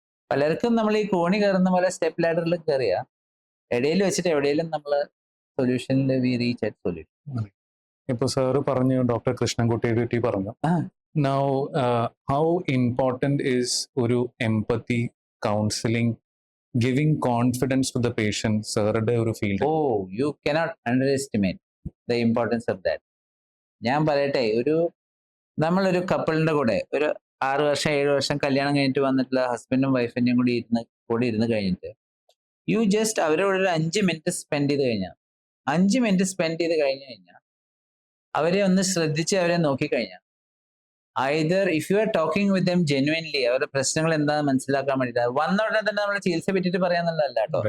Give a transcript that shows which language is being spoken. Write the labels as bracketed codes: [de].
[ml] പലർക്കും നമ്മൾ ഈ കോണി കയറുന്ന പോലെ സ്റ്റെപ്പ് ലാഡറിൽ കയറിയ ഇടയിൽ വെച്ചിട്ട് എവിടെയെങ്കിലും നമ്മൾ സൊല്യൂഷനിൽ [en] We reach at solution. [ml] ഇപ്പൊ സാറ് പറഞ്ഞു, [en] doctor Krishnankutty പറഞ്ഞു, now how important is ഒരു empathy, counselling, giving confidence to the patient, [ml] സാറുടെ ഒരു field? [en] You cannot underestimate the importance of that. [ml] ഞാൻ പറയട്ടെ, നമ്മളൊരു കപ്പിളിന്റെ കൂടെ ഒരു 6 വർഷം 7 വർഷം കല്യാണം കഴിഞ്ഞിട്ട് വന്നിട്ടുള്ള ഹസ്ബൻഡും വൈഫിന്റെയും കൂടി ഇരുന്ന് കഴിഞ്ഞിട്ട് യു ജസ്റ്റ് അവരോട് ഒരു 5 മിനിറ്റ് സ്പെൻഡ് ചെയ്ത് കഴിഞ്ഞാൽ, 5 മിനിറ്റ് സ്പെൻഡ് ചെയ്ത് കഴിഞ്ഞു കഴിഞ്ഞാൽ അവരെ ഒന്ന് ശ്രദ്ധിച്ച് അവരെ നോക്കിക്കഴിഞ്ഞാൽ, [en] either if you are talking with them genuinely, [ml] അവരുടെ പ്രശ്നങ്ങൾ എന്താണെന്ന് മനസ്സിലാക്കാൻ വേണ്ടിയിട്ട് വന്ന ഉടനെ തന്നെ നമ്മൾ ചികിത്സ പറ്റിയിട്ട് പറയാന്നുള്ളതല്ല കേട്ടോ.